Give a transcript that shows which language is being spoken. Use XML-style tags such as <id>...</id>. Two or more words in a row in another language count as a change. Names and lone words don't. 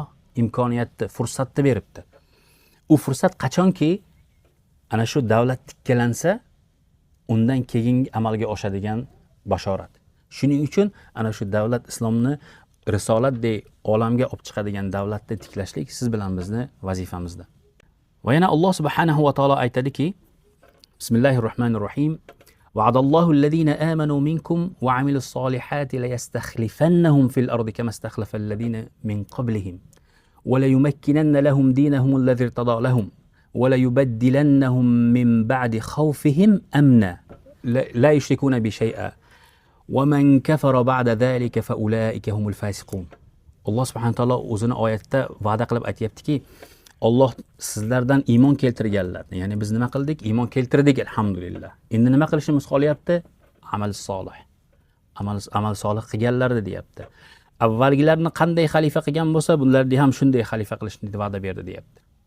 <uz>Imkoniyatni, fursatni beribdi. U fursat qachonki ana shu davlat tikkalansa, undan keyin amalga oshadigan bashorat. Shuning uchun ana shu davlat islomni risolatdek olamga olib chiqadigan davlatni tiklashlik siz bilan bizni vazifamizda. Va yana Alloh</uz> <ar>سبحانه وتعالى</ar> <uz>aytadiki,</uz> <ar>بسم الله الرحمن الرحيم وعد الله الذين آمنوا منكم وعملوا الصالحات ليستخلفنهم في الأرض كما استخلف الذين من قبلهم وليمكنن لهم دينهم الذي ارتضى لهم وليبدلنهم من بعد خوفهم أمنا لا يشركون بي شيئا ومن كفر بعد ذلك فأولئك هم الفاسقون.</ar> <uz>Alloh</uz> <ar>سبحانه وتعالى</ar> <uz>o'zini oyatda va'da qilib aytayaptiki, Alloh sizlardan iymon keltirganlarni, ya'ni biz nima qildik? Iymon keltirdik, alhamdulillah. Endi nima qilishimiz qolyapti? Amal solih. Amal solih qilganlarni deyapti. Avvalgilarni qanday xalifa qilgan bo'lsa, bularni ham shunday xalifa qilishni va'da berdi deyapti.</uz>